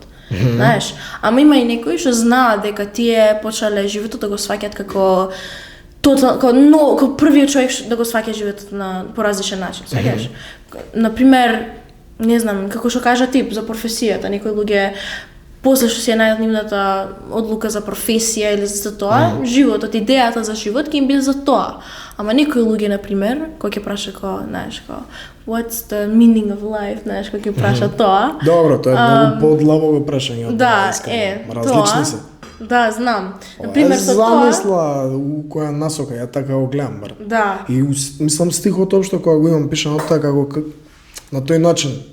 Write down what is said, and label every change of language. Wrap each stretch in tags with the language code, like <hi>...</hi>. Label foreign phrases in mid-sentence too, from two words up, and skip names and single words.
<mk>Знаеш, ама има и некои што знаат дека тие почнале животот да го сваќаат како првиот човек да го сваќа животот по различен начин, сваќаш? Например, не знам, како што кажа ти за професијата, некои луѓе после што си ја најдат нивната одлука за професија или за тоа, животот, идејата за живот ќе им биде за тоа. Ама некои луѓе, например, кој ќе праша знаеш,</mk> <en>what's the meaning of life,</en> <mk>знаеш, кој ќе праша тоа. Добро, тоа е многу подлабоко прашање. Да, различни се. Да, знам. Например, со тоа замисла у која насока ја така го гледам бар. Да. И мислам стихот општо кога го имам пишано така на тој начин.</mk>